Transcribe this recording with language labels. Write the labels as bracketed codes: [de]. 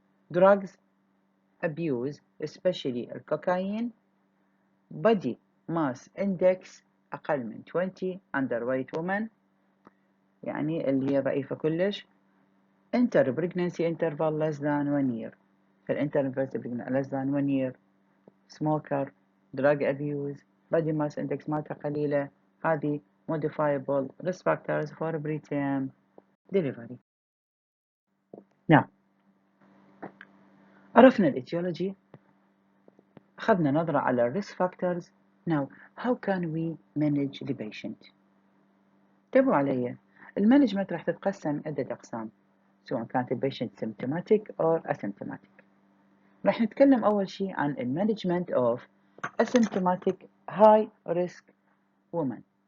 [en] Drugs abuse, especially cocaine, body mass index [ar] أقل من [en] 20, underweight woman, [ar] يعني اللي هي ضعيفة كلش, [en] enter pregnancy interval less than 1 year. فالinter pregnancy less than 1 year, smoker, drug abuse, body mass index [ar] مالته قليلة, [en] هذه modifiable risk factors for preterm delivery. Now, [ar] عرفنا الاتيولوجي، أخذنا نظرة على الريسك فاكتورز. [en] Now how can we manage the patient؟ [ar] انتبهوا علي، المانجمنت راح تتقسم عدة أقسام سواء كانت البيشنت [en] symptomatic or asymptomatic. [ar] راح نتكلم أول شيء عن المانجمنت [en] of asymptomatic high risk women.